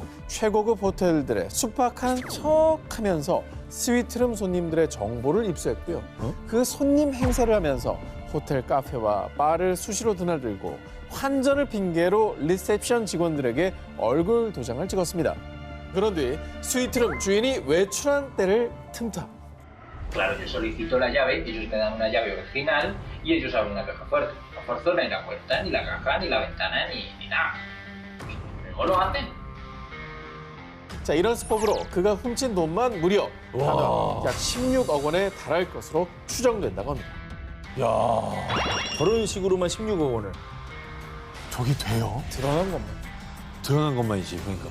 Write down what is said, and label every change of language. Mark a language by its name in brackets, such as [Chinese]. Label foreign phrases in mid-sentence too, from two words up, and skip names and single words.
[Korean] 최고급 호텔들의 숙박한 척하면서 스위트룸 손님들의 정보를 입수했고요. 그 손님 행세를 하면서 호텔 카페와 바를 수시로 드나들고 환전을 핑계로 리셉션 직원들에게 얼굴 도장을 찍었습니다. 그런 뒤 스위트룸 주인이 외출한 때를 틈타. [Spanish] Claro, yo solicito la llave, ellos me dan una llave original y ellos abren una caja fuerte. No forzona ni la puerta, ni la caja, ni la ventana, ni nada. ¿Cómo lo hacen? [Korean] 자, 이런 수법으로 그가 훔친 돈만 무려 단어 약 16억 원에 달할 것으로 추정된다고 합니다. 야, 저런 식으로만 16억 원을. 저게 돼요? 드러난 것만. 드러난 것만이지, 그러니까.